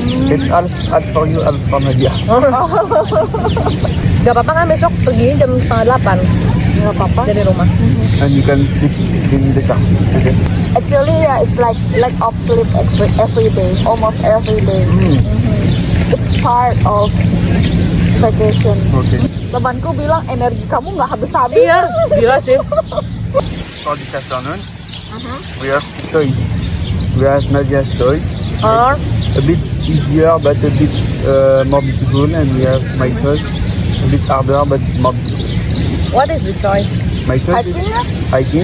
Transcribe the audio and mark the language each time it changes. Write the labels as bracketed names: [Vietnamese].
[English] It's half for you, half for Nadia. [Indonesian] Gak apa-apa kan besok pergi jam 7:30. Nggak apa-apa. Dari rumah. [English] And you can sleep in the car. Okay. Actually ya, it's like lack of sleep every day, almost every day. It's part of vacation. Okay. [Indonesian] Temanku bilang energi kamu nggak habis-habis. Iya, gila sih. [English] For this afternoon, we have toys. We have Nadia's toys. Or A bit easier but a bit more beautiful, and we have my toys. A bit harder but more beautiful. what is the choice? My choice is hiking,